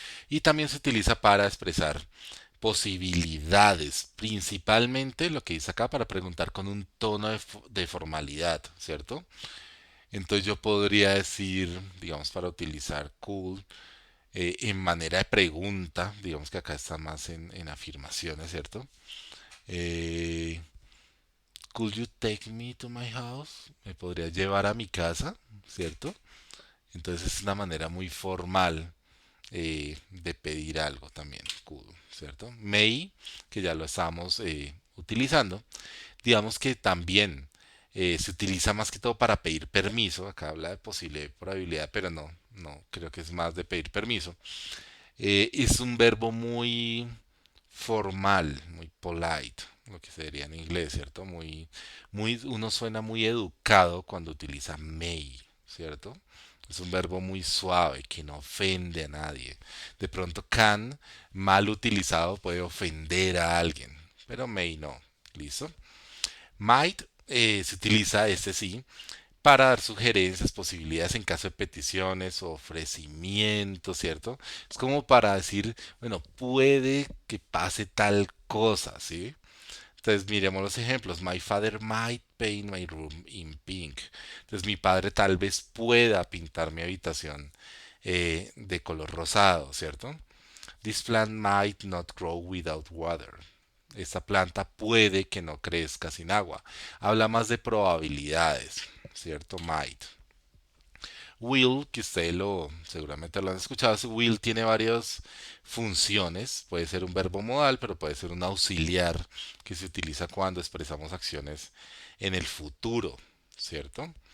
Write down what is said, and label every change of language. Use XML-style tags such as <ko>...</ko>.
<es>Y también se utiliza para expresar posibilidades, principalmente lo que dice acá para preguntar con un tono de formalidad, ¿cierto? Entonces yo podría decir, digamos, para utilizar could en manera de pregunta, digamos que acá está más en afirmaciones, ¿cierto?</es> <en>Eh, Could you take me to my house?</en> <es>¿Me podrías llevar a mi casa? ¿Cierto? Entonces es una manera muy formal de pedir algo también, could, ¿cierto? May, que ya lo estamos utilizando, digamos que también se utiliza más que todo para pedir permiso. Acá habla de posible probabilidad, pero no, creo que es más de pedir permiso. Es un verbo muy formal, muy polite, lo que se diría en inglés, ¿cierto? Uno suena muy educado cuando utiliza may, ¿cierto? Es un verbo muy suave que no ofende a nadie. De pronto can, mal utilizado, puede ofender a alguien, pero may no. ¿Listo? Might se utiliza, este sí, para dar sugerencias, posibilidades en caso de peticiones o ofrecimientos, ¿cierto? Es como para decir, bueno, puede que pase tal cosa, ¿sí? Entonces miremos los ejemplos.</es> <en>My father might paint my room in pink.</en> <es>Entonces mi padre tal vez pueda pintar mi habitación de color rosado, ¿cierto?</es> <en>This plant might not grow without water.</en> <es>Esta planta puede que no crezca sin agua. Habla más de probabilidades, ¿cierto? Might. Will, que usted lo seguramente lo han escuchado, will tiene varias funciones. Puede ser un verbo modal, pero puede ser un auxiliar que se utiliza cuando expresamos acciones en el futuro, ¿cierto?</es>